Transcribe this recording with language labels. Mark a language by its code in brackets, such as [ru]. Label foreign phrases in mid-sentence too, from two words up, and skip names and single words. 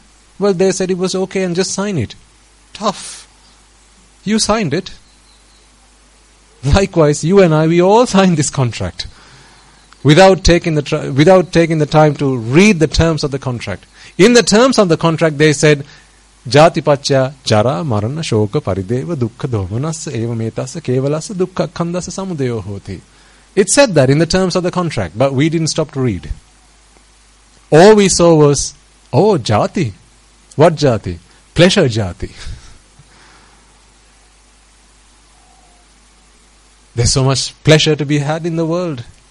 [en] Well, they said it was okay and just sign it. Tough. You signed it. Likewise, you and I, we all signed this contract without taking the time to read the terms of the contract. In the terms of the contract, they said, [pi] Jatipaccha jara marana shoka parideva dukkha domanassa eva metassa kevalassa dukkha khandassa samudayo hoti. [en] It said that in the terms of the contract, but we didn't stop to read. All we saw was, jati. What jati? Pleasure jati. There's so much pleasure to be had in the world.